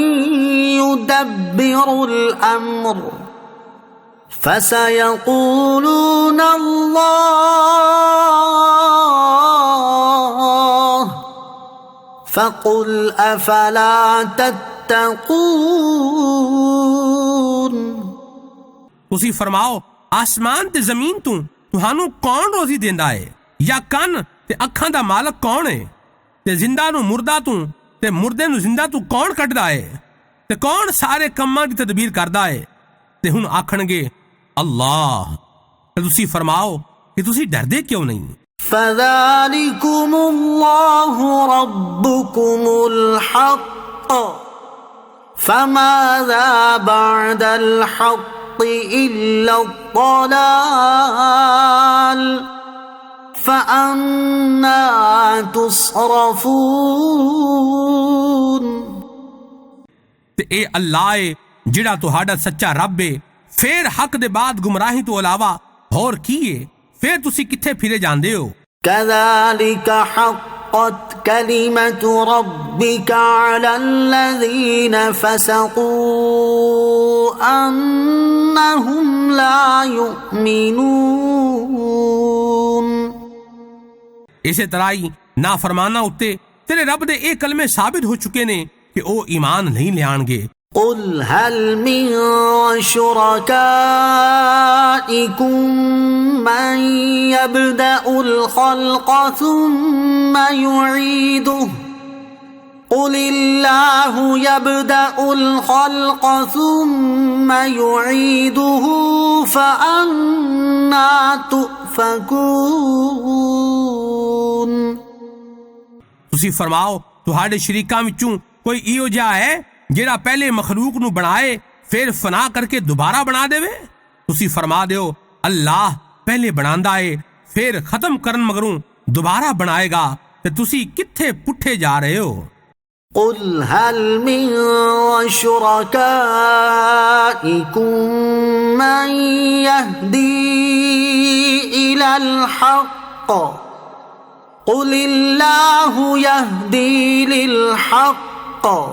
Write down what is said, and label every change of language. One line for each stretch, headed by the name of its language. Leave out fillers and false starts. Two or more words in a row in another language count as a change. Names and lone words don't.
Arabic: يدبر الأمر فسيقولون الله فقل أفلا تتقون۔
Punjabi: ਤੁਸੀਂ ਫਰਮਾਓ, ਆਸਮਾਨ ਤੇ ਜ਼ਮੀਨ ਤੋਂ ਤੁਹਾਨੂੰ ਕੌਣ ਰੋਜ਼ੀ ਦਿੰਦਾ ਹੈ, ਜਾਂ ਕੰਨ ਤੇ ਅੱਖਾਂ ਦਾ ਮਾਲਕ ਕੌਣ ਹੈ, ਤੇ ਜ਼ਿੰਦਾ ਨੂੰ ਮੁਰਦਾ ਤੋਂ ਤੇ ਮੁਰਦੇ ਨੂੰ ਜ਼ਿੰਦਾ ਤੋਂ ਕੌਣ ਕੱਢਦਾ ਹੈ, ਤੇ ਕੌਣ ਸਾਰੇ ਕੰਮਾਂ ਦੀ ਤਦਬੀਰ ਕਰਦਾ ਹੈ। ਤੇ ਹੁਣ ਆਖਣਗੇ ਅੱਲਾਹ। ਤੇ ਤੁਸੀਂ ਫਰਮਾਓ ਕਿ ਤੁਸੀਂ ਡਰਦੇ ਕਿਉਂ ਨਹੀਂ।
Arabic: فذلكم الله ربكم الحق فماذا بعد الحق إلا الضلال فأنا تصرفون
Punjabi: ਤੇ ਇਹ ਅੱਲਾਹ ਏ ਜਿਹੜਾ ਤੁਹਾਡਾ ਸੱਚਾ ਰੱਬ ਏ। ਫਿਰ ਹੱਕ ਦੇ ਬਾਅਦ ਗੁੰਮਰਾਹੀ ਤੋਂ ਇਲਾਵਾ ਹੋਰ ਕੀ ਏ? ਫਿਰ ਤੁਸੀਂ ਕਿੱਥੇ ਫਿਰੇ ਜਾਂਦੇ ਹੋ?
Arabic: كذلك حقت كلمة ربك على الذين فسقوا أنهم لا يؤمنون
Punjabi: ਇਸੇ ਤਰ੍ਹਾਂ ਹੀ ਨਾਫਰਮਾਨਾਂ ਉੱਤੇ ਤੇਰੇ ਰੱਬ ਦੇ ਇਹ ਕਲਮੇ ਸਾਬਿਤ ਹੋ ਚੁੱਕੇ ਨੇ ਕਿ ਉਹ ਈਮਾਨ ਨਹੀਂ ਲਿਆਣਗੇ।
Arabic: قل هل من شركائكم من يبدأ الخلق ثم يعيده قل الله يبدأ الخلق ثم يعيده فأنا تؤفكون
Punjabi: ਤੁਸੀਂ ਫਰਮਾਓ ਤੁਹਾਡੇ ਸ਼ਰੀਕਾਂ ਵਿੱਚੋਂ ਕੋਈ ਇਹੋ ਜਿਹਾ ਹੈ ਜਿਹੜਾ ਪਹਿਲੇ ਮਖਲੂਕ ਨੂੰ ਬਣਾਏ ਫਿਰ ਫਨਾ ਕਰਕੇ ਦੁਬਾਰਾ ਬਣਾ ਦੇਵੇ? ਤੁਸੀਂ ਫਰਮਾ ਦਿਓ ਅੱਲਾਹ ਪਹਿਲੇ ਬਣਾਉਂਦਾ ਏ ਫਿਰ ਖਤਮ ਕਰਨ ਮਗਰੋਂ ਦੁਬਾਰਾ ਬਣਾਏਗਾ ਤੇ ਤੁਸੀਂ ਕਿੱਥੇ ਪੁੱਠੇ ਜਾ ਰਹੇ ਹੋ?
Arabic: قل هل من شركائكم من يهدي إلى الحق قل الله يهدي للحق